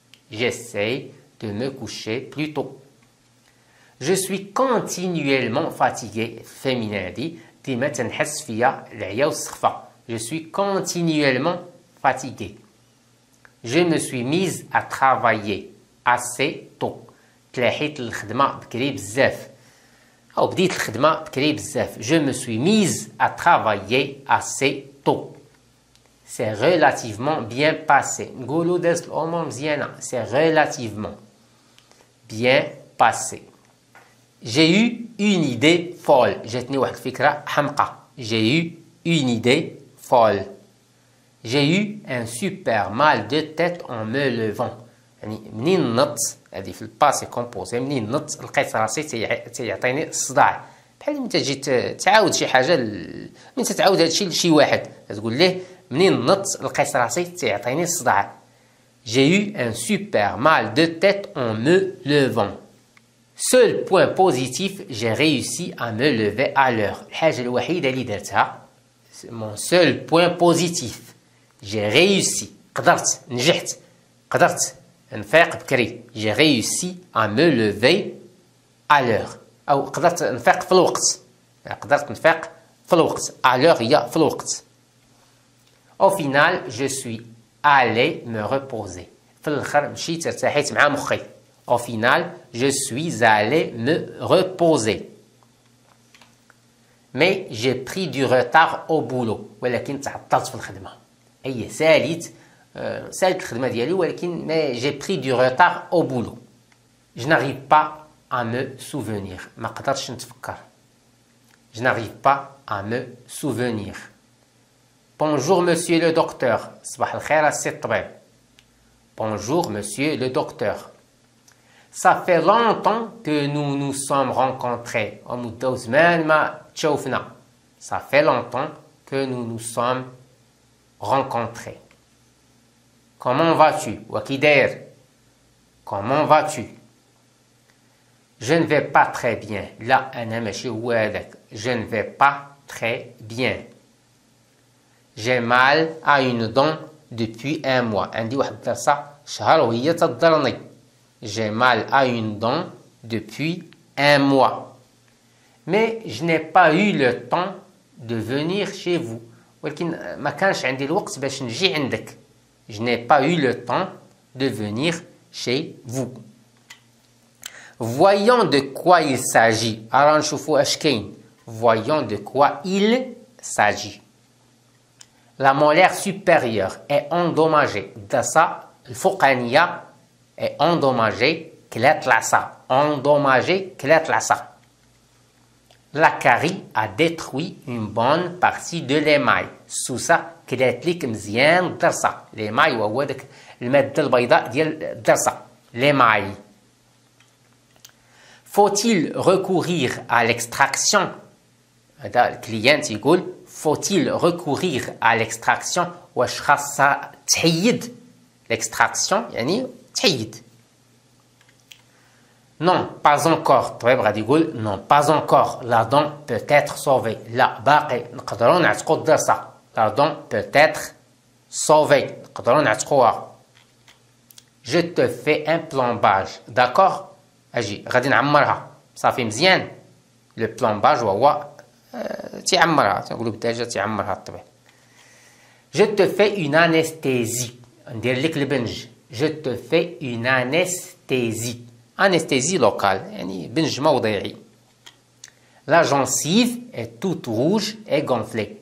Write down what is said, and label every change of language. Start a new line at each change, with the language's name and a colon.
French: J'essaie de me coucher plus tôt. Je suis continuellement fatigué. Féminin dit. Je suis continuellement fatigué. Je me suis mise à travailler assez tôt.
Arabic: تلاحيت الخدمة بكري بزاف أو بديت الخدمة بكري بزاف.
French: Je me suis mise à travailler assez tôt. C'est relativement bien passé.
Arabic: نقولوا دازت الأمور مزيانة.
French: C'est relativement bien passé. J'ai eu une idée folle.
Arabic: جاتني واحد الفكرة حمقى.
French: J'ai eu une idée folle. J'ai eu un super mal de tête en me levant.
Arabic: يعني منين نط هذه في الباسي كومبوزي منين نط لقيت راسي تيعطيني الصداع بحال ملي تجي تعاود شي حاجه من تتعاود هذا الشيء لشي واحد تقول ليه منين نط لقيت راسي تيعطيني الصداع.
French: J'ai eu un super mal de tête en me levant. Seul point positif, j'ai réussi à me lever à l'heure.
Arabic: الحاجه الوحيده اللي درتها
French: mon seul point positif. J'ai réussi.
Arabic: قدرت نجحت قدرت نفيق بكري.
French: J'ai réussi à me lever à l'heure.
Arabic: أو قدرت نفيق في الوقت. قدرت نفيق في الوقت. À l'heure هي في الوقت.
French: Au final, je suis allé me reposer.
Arabic: في الآخر مشيت ارتاحيت مع مخي.
French: Au final, je suis allé me reposer. Mais j'ai pris du retard au boulot.
Arabic: ولكن تعطلت في الخدمة. أي ساليت الخدمة ديالي ولكن
French: mais j'ai pris du retard au boulot. Je n'arrive pas à me souvenir.
Arabic: ما قدرتش نتفكر.
French: Je n'arrive pas à me souvenir. Bonjour monsieur le docteur.
Arabic: صباح الخير السي الطبيب.
French: Bonjour monsieur le docteur. Ça fait longtemps que nous nous sommes rencontrés.
Arabic: مدة زمان ما تشوفنا.
French: Ça fait longtemps que nous nous sommes rencontrés. Comment vas-tu?
Arabic: وكي داير.
French: Comment vas-tu? Je ne vais pas très bien.
Arabic: لا أنا ماشي هو هذاك.
French: Je ne vais pas très bien. J'ai mal à une dent depuis un mois.
Arabic: عندي واحد الضرسة شهر وهي تضرني.
French: J'ai mal à une dent depuis un mois. Mais je n'ai pas eu le temps de venir chez vous.
Arabic: ولكن ما كانش عندي الوقت باش نجي عندك.
French: Je n'ai pas eu le temps de venir chez vous. Voyons de quoi il s'agit.
Arabic: Alors نشوفوا اش كاين.
French: Voyons de quoi il s'agit. La molaire supérieure est endommagée.
Arabic: الضرسة الفوقانية
French: est endommagée.
Arabic: كلات العصا. Endommagée كلات العصا.
French: La carie a détruit une bonne partie de l'émail.
Arabic: السوسة كلات ليك مزيان الضرسة. l'émail وهو داك المادة البيضاء ديال الضرسة.
French: l'émail. Faut-il recourir à l'extraction?
Arabic: هذا الكليانت يقول
French: faut-il recourir à l'extraction؟
Arabic: واش خاصها تحيد l'extraction يعني تحيد.
French: Non, pas encore.
Arabic: الطبيب غادي يقول
French: non, pas encore. La dent peut être sauvée.
Arabic: لا باقي نقدروا نعتقوا الضرسة.
French: La dent peut être sauvée.
Arabic: نقدروا نعتقوها.
French: Je te fais un plombage. D'accord?
Arabic: أجي غادي نعمرها. صافي مزيان. Le plombage وهو تيعمرها. تنقولوا بالدارجة تيعمرها الطبيب.
French: Je te fais une anesthésie.
Arabic: ندير لك البنج.
French: Je te fais une anesthésie.
Arabic: Anesthésie locale, يعني بنج موضعي.
French: La gencive est toute rouge et gonflée.